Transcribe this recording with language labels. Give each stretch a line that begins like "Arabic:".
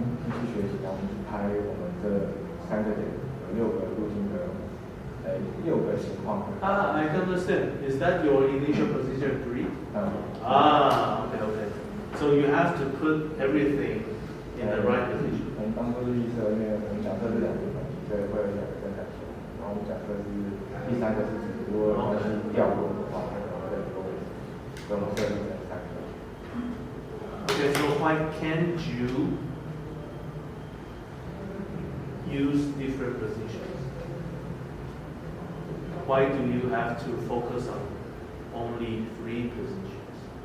Chinese: 去学习，然后我们去拍我们这3个点有6个路径的6个情况。
English: I can understand. Is that your initial position 3? Okay. So you have to put everything in the right position.
Chinese: 我们当初是预测，因为我们假设是2个关系，所以会有2个正向线，然后我们假设是第3个是指如果关系掉落的话，可能会在这个位置，所以我们设定成3个。
English: Okay, so why can't you use different positions? Why do you have to focus on only 3 positions?